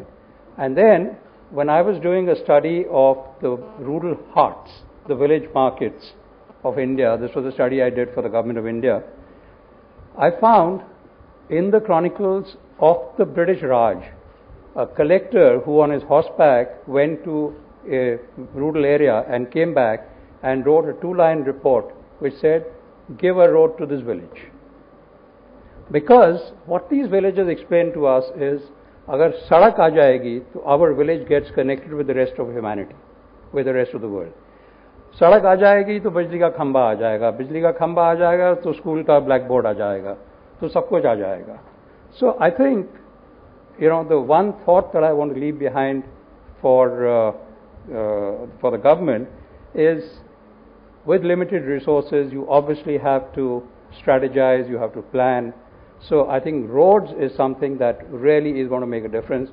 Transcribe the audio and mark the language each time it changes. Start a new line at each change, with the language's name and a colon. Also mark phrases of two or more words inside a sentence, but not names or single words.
English: And then, when I was doing a study of the rural hearts, the village markets of India, this was a study I did for the government of India, I found in the chronicles of the British Raj, a collector who on his horseback went to a rural area and came back and wrote a 2-line report which said, give a road to this village. Because what these villagers explained to us is,
Hindi: अगर सड़क आ जाएगी,
English: to our village gets connected with the rest of humanity, with the rest of the world.
Hindi: सड़क आ जाएगी, तो बिजली का खंभा आ जाएगा। बिजली का खंभा आ जाएगा, तो school का blackboard आ जाएगा. तो सब कुछ आ जाएगा.
English: So I think, the one thought that I want to leave behind for the government is, with limited resources, you obviously have to strategize, you have to plan. So I think roads is something that really is going to make a difference.